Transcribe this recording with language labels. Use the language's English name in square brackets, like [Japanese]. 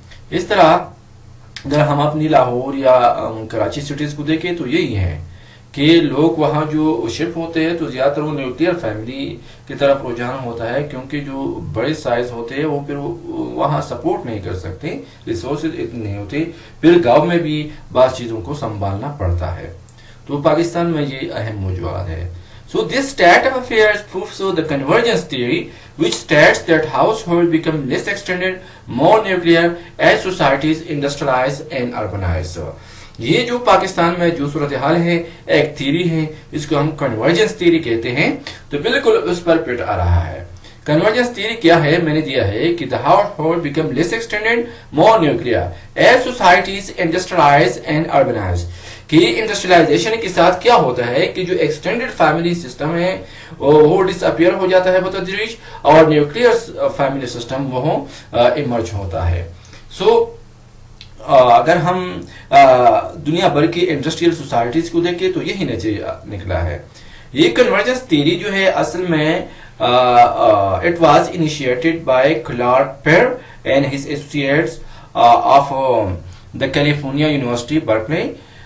[Urdu] اس طرح اگر ہم اپنی لاہور یا کراچی سٹیز کو دیکھیں تو یہی ہے کہ لوگ وہاں جو شفٹ ہوتے ہیں تو زیادہ تر وہ نیوکلیئر فیملی کی طرف رجحان ہوتا ہے، کیونکہ جو بڑے سائز ہوتے ہیں وہ پھر وہاں سپورٹ نہیں کر سکتے، ریسورسز اتنے نہیں ہوتے، پھر گاؤں میں بھی بعض چیزوں کو سنبھالنا پڑتا ہے. تو پاکستان میں یہ اہم موضوعات ہے. [English] So this state of affairs proves the convergence theory, which states that households become less extended, more nuclear as societies industrialize and urbanize. [Urdu] یہ جو پاکستان میں جو صورتحال ہے ایک تھیری ہے، اس کو ہم کنورجنس تھیری کہتے ہیں، تو بالکل اس پر پٹ آ رہا ہے. کنورجنس تھیری کیا ہے؟ میں نے دیا ہے کہ [English] the household become less extended, more nuclear as societies industrialize and urbanize. [Urdu] کہ انڈسٹریلائزیشن کے ساتھ کیا ہوتا ہے کہ جو ایکسٹینڈڈ فیملی سسٹم ہے وہ ڈس اپیئر ہو جاتا ہے بتدریج، اور نیوکلیئر فیملی سسٹم وہ ایمرج ہوتا ہے. سو اگر ہم دنیا بھر کی انڈسٹریل سوسائٹیز کو دیکھیں تو یہی نتیجہ نکلا ہے. یہ کنورجنس تھیوری جو ہے اصل میں [English] it was initiated by Clark Perr and his associates of the California University, Berkeley.